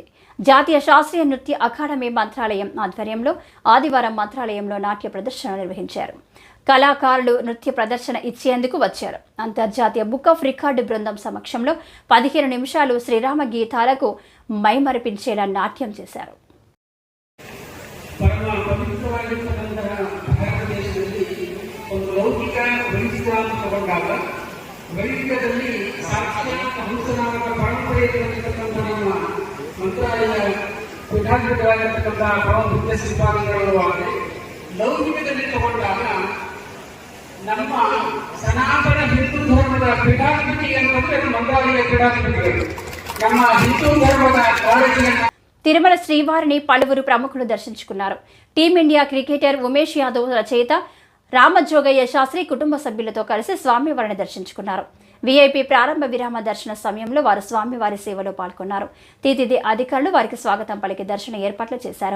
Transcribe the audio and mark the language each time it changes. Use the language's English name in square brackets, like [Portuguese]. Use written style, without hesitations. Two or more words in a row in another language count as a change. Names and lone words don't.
[Telugu] జాతీయ శాస్త్రీయ నృత్య అకాడమీ మంత్రాలయం ఆధ్వర్యంలో ఆదివారం మంత్రాలయంలో నాట్య ప్రదర్శన నిర్వహించారు. కళాకారులు నృత్య ప్రదర్శన ఇచ్చేందుకు వచ్చారు. అంతర్జాతీయ బుక్ ఆఫ్ రికార్డు బృందం సమక్షంలో 15 నిమిషాలు శ్రీరామ గీతాలకు మైమరిపించేలా నాట్యం చేశారు. [Kannada] ಲೌಕಿಕ ತಗೊಂಡಾಗ ವೈದಿಕದಲ್ಲಿ ಸಾಕ್ಷಾತ್ ಹಂಸನಾಮಕ ಪರಂಪರೆಯಲ್ಲಿರತಕ್ಕಂಥ ನಮ್ಮ ಮಂತ್ರಾಲಯ ಪೀಠಾಧಿಪತಿಗಳಾಗಿರ್ತಕ್ಕಂಥ ಪರಮಪೂಜ್ಯ ಶ್ರೀಪಾದಂಗಳು ಆಗಲಿ, ಲೌಕಿಕದಲ್ಲಿ ತಗೊಂಡಾಗ ನಮ್ಮ ಸನಾತನ ಹಿಂದೂ ಧರ್ಮದ ಪೀಠಾಧಿಪತಿ ಅಂತಂದ್ರೆ ಮಂತ್ರಾಲಯ ಪೀಠಾಧಿಪತಿಗಳು ನಮ್ಮ ಹಿಂದೂ ಧರ್ಮದ ಕಾಳಜಿಯನ್ನು. [Telugu] తిరుమల శ్రీవారిని పలువురు ప్రముఖులు దర్శించుకున్నారు. టీమిండియా క్రికెటర్ ఉమేష్ యాదవ్ రచయిత రామజోగయ్య శాస్త్రి కుటుంబ సభ్యులతో కలిసి స్వామివారిని దర్శించుకున్నారు. వీఐపీ ప్రారంభ విరామ దర్శన సమయంలో వారు స్వామివారి సేవలో పాల్గొన్నారు. టీటీడీ అధికారులు వారికి స్వాగతం పలికి దర్శన ఏర్పాట్లు చేశారు.